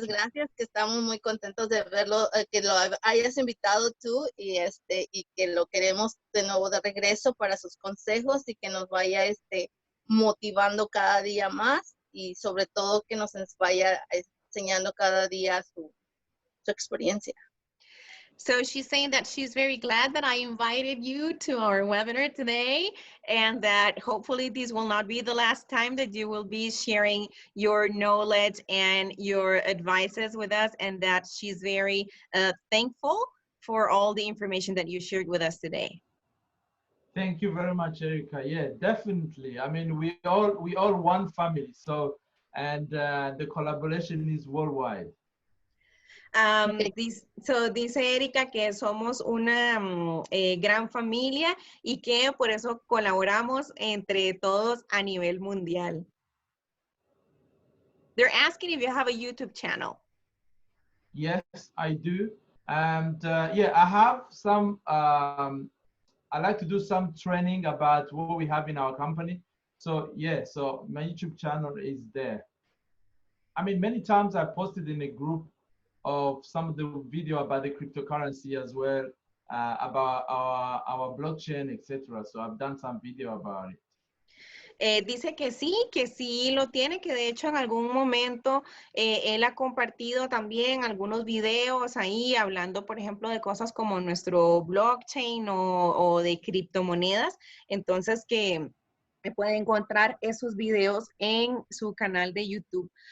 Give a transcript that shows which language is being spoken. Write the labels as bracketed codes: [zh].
[es] muchas gracias, que estamos muy contentos de verlo, que lo hayas invitado tú y que lo queremos de nuevo de regreso para sus consejos y que nos vaya motivando cada día más y sobre todo que nos vaya enseñando cada día su experiencia. [en] So she's saying that she's very glad that I invited you to our webinar today and that hopefully this will not be the last time that you will be sharing your knowledge and your advices with us, and that she's very thankful for all the information that you shared with us today. Thank you very much, Erika. Yeah, definitely. I mean, we all one family. So, and the collaboration is worldwide. [es] Dice Erika que somos una gran familia y que por eso colaboramos entre todos a nivel mundial. [en] They're asking if you have a YouTube channel. Yes, I do. And yeah, I have some, I like to do some training about what we have in our company. So yeah, so my YouTube channel is there. I mean, many times I posted in a group of some of the video about the cryptocurrency as well, about our blockchain, etc. So I've done some video about it. [es] Dice que sí lo tiene, que de hecho en algún momento él ha compartido también algunos videos ahí hablando, por ejemplo, de cosas como nuestro blockchain o de criptomonedas. Entonces que puede encontrar esos videos en su canal de YouTube.